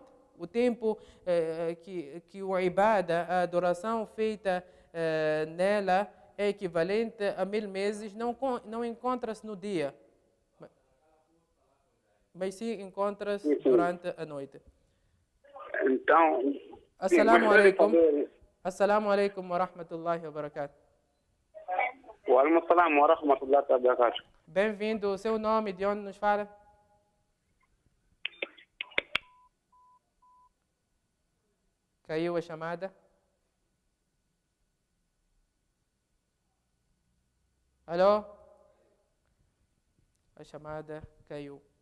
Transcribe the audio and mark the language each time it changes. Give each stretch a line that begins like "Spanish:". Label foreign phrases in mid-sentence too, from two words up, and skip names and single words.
Portuguese: O tempo que o ibada, a adoração feita nela, é equivalente a 1000 meses, não encontra-se no dia, mas sim encontra-se durante a noite. Então,
Arabic: السلام عليكم. السلام عليكم ورحمة الله وبركاته. وعليكم السلام ورحمة الله وبركاته.
Portuguese: Bem-vindo. O seu nome, de onde nos fala? Caiu a chamada? Alô? A chamada caiu.